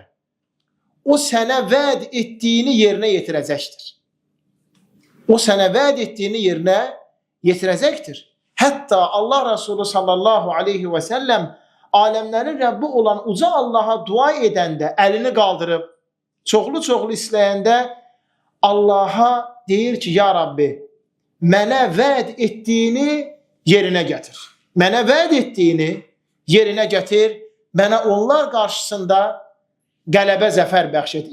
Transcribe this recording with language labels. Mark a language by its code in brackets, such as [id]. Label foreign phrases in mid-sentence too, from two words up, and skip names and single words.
[tr] O sana vaad ettiğini yerine getirecektir. O sana vaad ettiğini yerine getirecektir. Hatta Allah Resulü sallallahu aleyhi ve sellem alemlerin Rabbi olan uca Allah'a [az] dua edende, elini kaldırıp çoxlu istəyəndə Allah'a deyir ki, ya Rabbi, mənə vəd etdiyini yerinə gətir. Mənə vəd etdiyini yerinə gətir. Mənə onlar qarşısında qələbə, zəfər bəxş et.